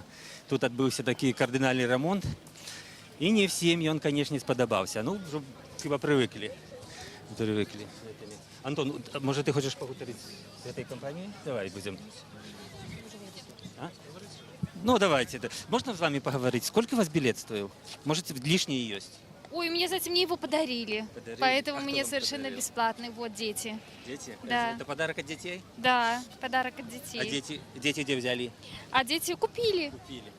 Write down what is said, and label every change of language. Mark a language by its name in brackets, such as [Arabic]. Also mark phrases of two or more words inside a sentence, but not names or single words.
[Ukrainian] Тут відбувся такий кардинальний ремонт, і не всім він, звісно, сподобався. Ну, вже хіба привикли. Антон, може ти хочеш поговорити з цією компанією? Давай, будемо. А? Ну, давайте. [Russian] Можно с вами поговорить? Сколько у вас билет стоил? Может, лишний есть? Ой, мне, кстати, мне его подарили. Поэтому А мне кто вам совершенно подарил? бесплатный. Вот дети. Дети? Да. Это подарок от детей? Да, подарок от детей. А дети где взяли? А дети купили. Купили. Купили.